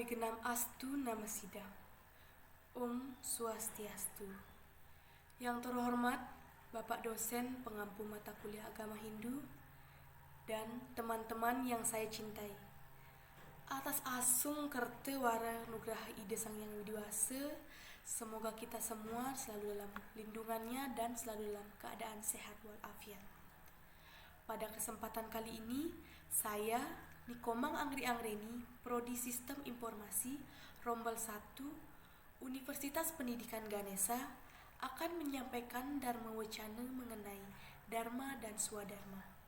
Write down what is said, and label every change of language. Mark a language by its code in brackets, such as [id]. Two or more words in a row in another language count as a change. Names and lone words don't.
[sa] Nam Astu Nama Sidam. Om Swastiastu. [id] Yang terhormat Bapak dosen pengampu mata kuliah agama Hindu dan teman-teman yang saya cintai. Atas [ban] asung kerte wara nugraha ide [id] Sang Yang Widiwasa, semoga kita semua selalu dalam lindungannya dan selalu dalam keadaan sehat walafiat. Pada kesempatan kali ini, saya Nikomang Anggreni, Prodi Sistem Informasi, Rombel 1, Universitas Pendidikan Ganesha, akan menyampaikan dharma wacana mengenai Dharma dan Swadharma.